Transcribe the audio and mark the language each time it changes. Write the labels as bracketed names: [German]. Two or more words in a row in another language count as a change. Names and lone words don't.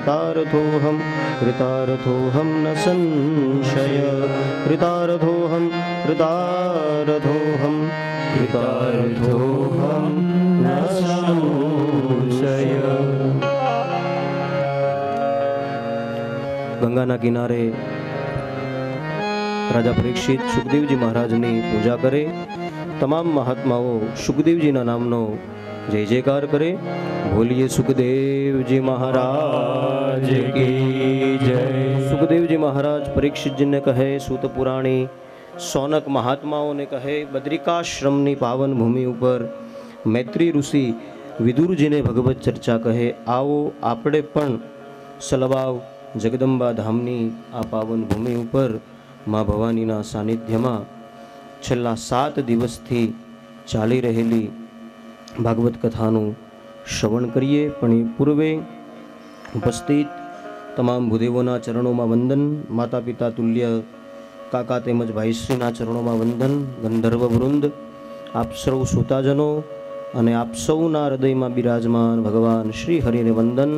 [Sanskrit] न संशय कृतार्थोऽहं न संशय [Gujarati] ગંગાના કિનારે રાજા પરીક્ષિત સુખદેવજી મહારાજની પૂજા કરે તમામ મહાત્માઓ સુખદેવજીના નામનો જય જયકાર કરે [Hindi] बोलिए सुखदेव जी महाराज की जय। [Gujarati] સુખદેવ જી મહારાજ પરીક્ષિત જી ને કહે સૂત પુરાણી સૌનક મહાત્માઓ ને કહે બદ્રિકાશ્રમની પાવન ભૂમિ ઊપર મૈત્રી ઋષિ વિદુર જી ને ભગવત ચર્ચા કહે આઓ આપણે પણ સલવાવ જગદંબા ધામની આ પાવન ભૂમિ ઊપર માં ભવાનીના સાનિધ્યમાં છેલ્લા 7 દિવસથી ચાલી રહેલી ભાગવત કથાનું શ્રવણ કરીએ પણ એ પૂર્વે ઉપસ્થિત તમામ ભૂદેવોના ચરણોમાં વંદન, માતા પિતા તુલ્ય કાકા તેમજ ભાઈશ્રીના ચરણોમાં વંદન, ગંધર્વ વૃંદ, આપ સૌ શ્રોતાજનો અને આપ સૌના હૃદયમાં બિરાજમાન ભગવાન શ્રી હરિને વંદન.